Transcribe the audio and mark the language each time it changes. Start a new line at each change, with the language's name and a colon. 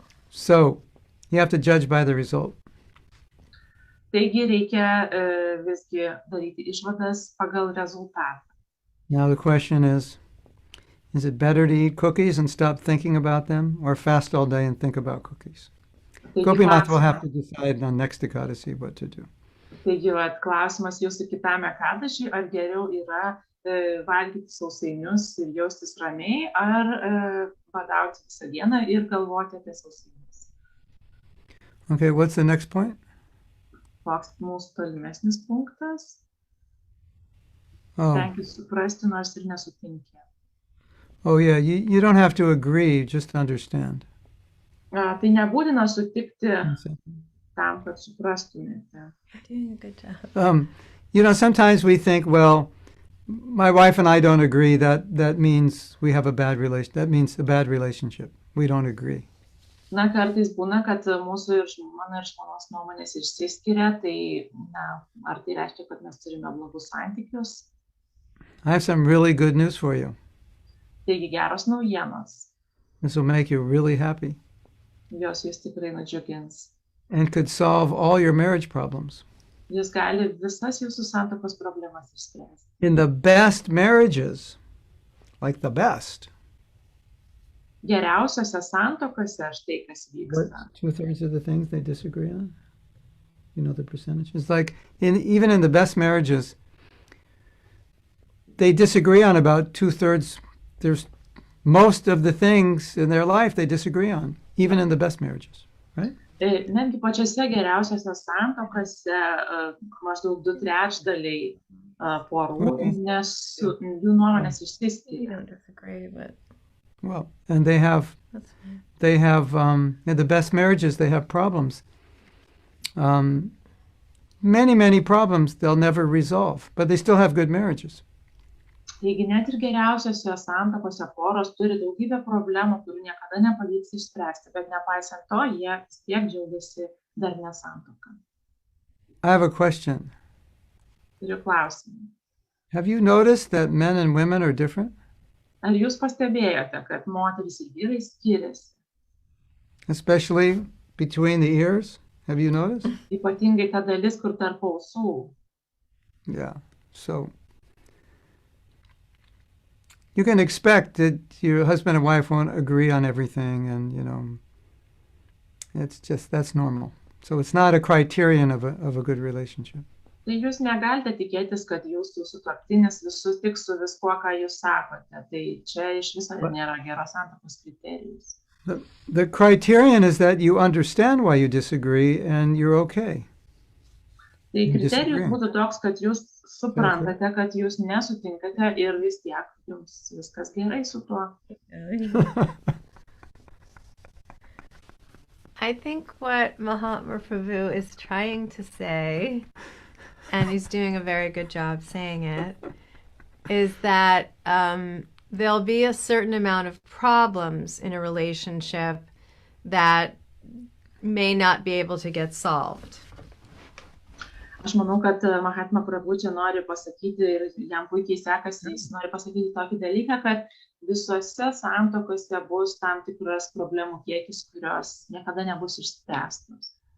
English: So, you have to judge by the result.
Lithuanian: Taigi reikia visgi daryti išvadas pagal rezultatą.
English: Now the question is it better to eat cookies and stop thinking about them, or fast all day and think about cookies? Gopinath will have to decide on next Ekadasi what to do.
Lithuanian: Taigi, klausimas jūsų kitam Ekadašiui, ar geriau yra valgyti sausainius ir jaustis ramiai, ar badauti visą dieną ir galvoti apie sausainius.
English: Okay, what's the next point?
Lithuanian: Koks mūsų tolimesnis punktas? Tenki suprasti, nors ir nesutinki.
English: Oh yeah, you don't have to agree, just understand.
Lithuanian: Tai nebūtina sutikti tam, kad suprastumėte.
English: Doing a good job. Sometimes we think, well, my wife and I don't agree. That means we have a bad relation. That means a bad relationship. We don't agree.
Lithuanian: Kartais būna, kad mūsų ir mano ir žmonos nuomonės išsiskiria, tai ar tai reiškia, kad mes turime blogus santykius?
English: I have some really good news for you.
Lithuanian: Taigi geros naujienos.
English: This will make you really happy.
Lithuanian: Jos jūs tikrai nudžiugins.
English: And could solve all your marriage problems.
Lithuanian: Jis gali visas jūsų santuokos problemas išspręsti.
English: In the best marriages, like the best.
Lithuanian: Geriausiose santuokose štai kas vyksta.
English: 2/3 of the things they disagree on? You know the percentage? It's like, even in the best marriages, they disagree on about 2/3. There's most of the things in their life they disagree on, even in the best marriages, right?
Lithuanian: Netgi pačiose geriausiose santuokose maždaug 2/3 porų, nes jų nuomonės išsiskiria.
English: You don't disagree, but Well, and they have in the best marriages, they have problems. Many problems they'll never resolve, but they still have good marriages.
Lithuanian: Taigi net ir geriausiose santuokose poros turi daugybę problemų, kurių niekada nepavyks išspręsti, bet nepaisant to, jie vis tiek džiaugiasi darnia santuoka.
English: I have a question.
Lithuanian: Turiu klausimą.
English: Have you noticed that men and women are different?
Lithuanian: Ar jūs pastebėjote, kad moterys ir vyrai skiriasi?
English: Especially between the ears? Have you noticed?
Lithuanian: Ypatingai ta dalis, kur tarp ausų.
English: Yeah. So you can expect that your husband and wife won't agree on everything, and it's just, that's normal. So it's not a criterion of a good relationship.
Lithuanian: Tai jūs negalite tikėtis, kad jūsų sutuoktinis sutiks su viskuo, ką jūs sakote. Tai čia iš viso nėra geros santuokos kriterijus.
English: The criterion is that you understand why you disagree and you're okay.
Lithuanian: Tai kriterijus būtų toks, kad jūs suprantate, kad jūs nesutinkate ir vis tiek jums viskas gerai su tuo.
English: I think what Mahatma Prabhu is trying to say, and he's doing a very good job saying it, is that there'll be a certain amount of problems in a relationship that may not be able to get solved.
Lithuanian: Aš manau, kad Mahatma Prabhu čia nori pasakyti ir jam puikiai sekasi, jis nori pasakyti tokį dalyką, kad visose santuokose bus tam tikras problemų kiekis, kurios niekada nebus išspręstos.